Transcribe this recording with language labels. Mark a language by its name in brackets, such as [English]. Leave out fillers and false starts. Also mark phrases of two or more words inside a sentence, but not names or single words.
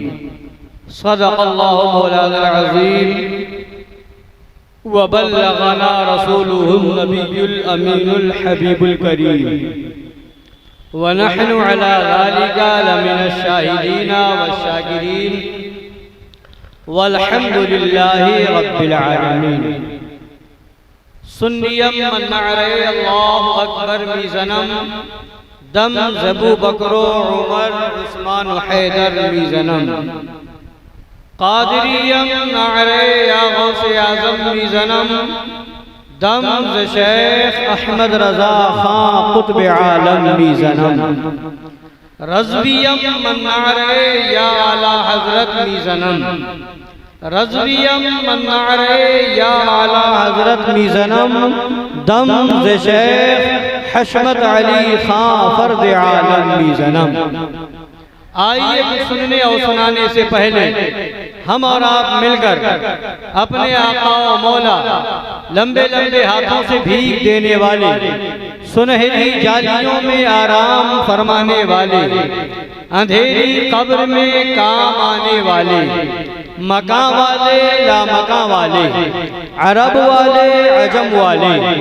[Arabic] صدق الله مولانا العظيم وبلغنا رسوله النبي الأمين الحبيب الكريم ونحن على ذلك لمن الشاهدين والشاكرين والحمد لله رب العالمين. [Persian] سنی‌ام من نعره الله اکبر می‌زنم, دم ز بوبکر و عمر عثمان حیدر می‌زنم. قادری‌ام نعره یا غوث اعظم می‌زنم، دم ز شیخ احمد رضا خان قطب عالم می‌زنم. رضوی‌ام من نعره یا اعلی حضرت می‌زنم، رضوی‌ام من نعره یا اعلی حضرت می‌زنم، دم ز شیخ حشمت علی خان فرد عالم می‌زنم. [Hindi] आइए सुनने और सुनाने से पहले हम और आप मिलकर अपने आका और मौला लंबे लंबे हाथों से भीख देने वाले, सुनहरी जालियों में आराम फरमाने वाले, अंधेरी कब्र में काम आने वाले, मका वाले ला मका वाले, अरब वाले अजम वाले,